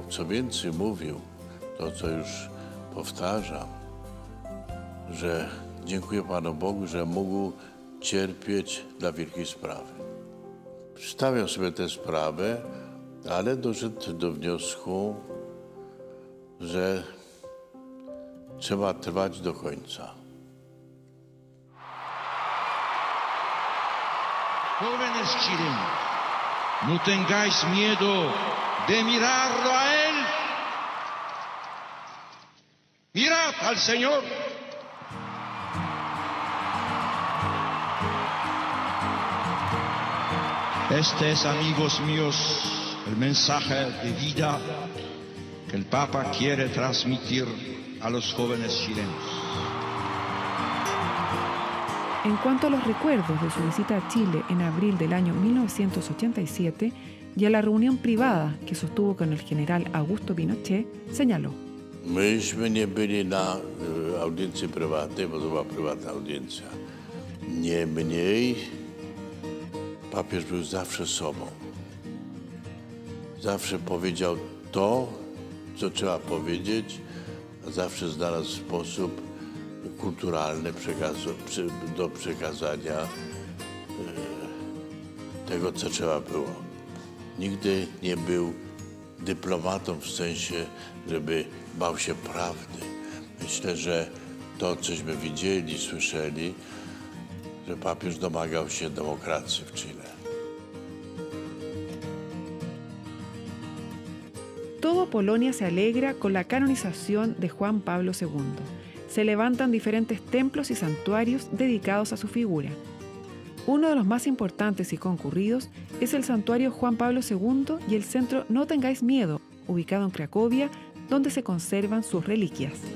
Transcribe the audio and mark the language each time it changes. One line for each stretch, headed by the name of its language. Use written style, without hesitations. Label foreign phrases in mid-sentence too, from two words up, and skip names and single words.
Polish: Co więcej mówił, to co już powtarzam, że dziękuję Panu Bogu, że mógł cierpieć dla wielkiej sprawy. Stawiał sobie tę sprawę, ale doszedł do wniosku, że trzeba trwać do końca.
Spanish: Jóvenes chilenos, no tengáis miedo de mirarlo a Él. Mirad al Señor. Este es, amigos míos, el mensaje de vida que el Papa quiere transmitir a los jóvenes chilenos. En cuanto a los recuerdos de su visita a Chile en abril del año 1987 y a la reunión privada que sostuvo con el general Augusto Pinochet, señaló:
Polish: Myśmy nie byli na audiencji prywatnej, bo to była prywatna audiencja. Niemniej papież był zawsze sobą. Zawsze powiedział to, co trzeba powiedzieć, a zawsze znalazł sposób kulturalny do przekazania tego, co trzeba było. Nigdy nie był dyplomatą w sensie, żeby bał się prawdy. Myślę, że to, cośmy widzieli, słyszeli, że papież domagał się demokracji w Chile.
Spanish: Todo Polonia se alegra con la canonización de Juan Pablo II. Se levantan diferentes templos y santuarios dedicados a su figura. Uno de los más importantes y concurridos es el santuario Juan Pablo II y el centro No Tengáis Miedo, ubicado en Cracovia, donde se conservan sus reliquias.